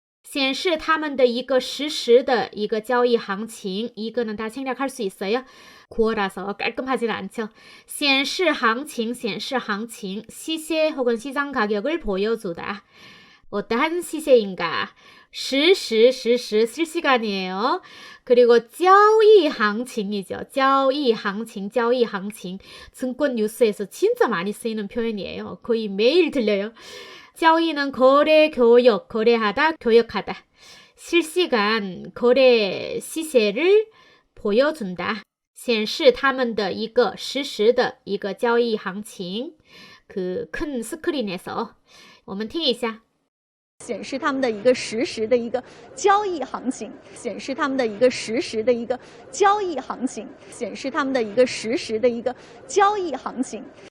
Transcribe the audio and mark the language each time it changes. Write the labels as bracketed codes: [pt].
[zh] 显示他们的一个实时的一个交易行情. [ko] 이거는 다 생략할 수 있어요. 구어라서 깔끔하진 않죠. 显示行情, 显示行情, 시세 혹은 시장 가격을 보여주다. 어떠한 시세인가? 实时, 실시간이에요. 그리고 交易行情이죠. 交易行情. 증권 뉴스에서 진짜 많이 쓰이는 표현이에요. 거의 매일 들려요. 交易는 거래, 교역, 거래하다, 교역하다. 실시간 거래 시세를 보여준다. [zh] 显示他们的一个实时的一个交易行情. [ko] 그 큰 스크린에서. [zh] 我们听一下. 显示他们的一个实时的一个交易行情，显示他们的一个实时的一个交易行情，显示他们的一个实时的一个交易行情。